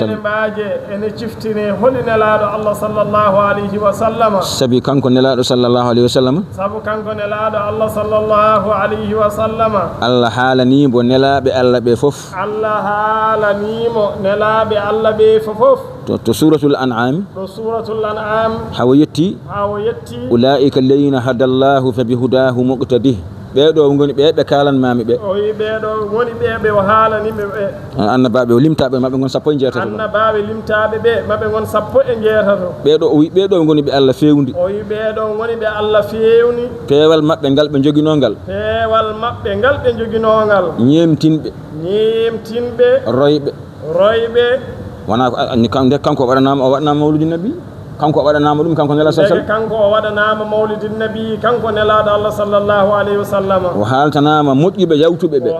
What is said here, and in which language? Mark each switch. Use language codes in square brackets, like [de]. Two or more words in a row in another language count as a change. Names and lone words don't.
[ar] عليه وسلم [ff] sabi kanko nelaɗo [ar] صلى الله عليه وسلم [ff] Allah haalanimo nelaɓe Allah ɓe fof to suratul an'am hawa yetti [ar] أولئك الذين هدى الله فبهداهم اقتده [ff] ɓeɗo goni ɓe kalanmami ɓe annabaɓe o limtaɓe maɓe gon sappo e jeetato ɓeɗo o wi ɓeɗo goni ɓe Allah fewndi peewal maɓɓe ngal ɓe joguinogal ñemtinɓe royɓe wona nde kanko waɗanama o waɗanama mawludi nabi kanko waɗanama ɗum kanko nelaɗo sallam kanko waɗanama [ar] مولد النبي [ff] kanko nelaɗo Allah [ar] صلى الله عليه وسلم [ff] o haltanama moƴƴuɓe yawtuɓe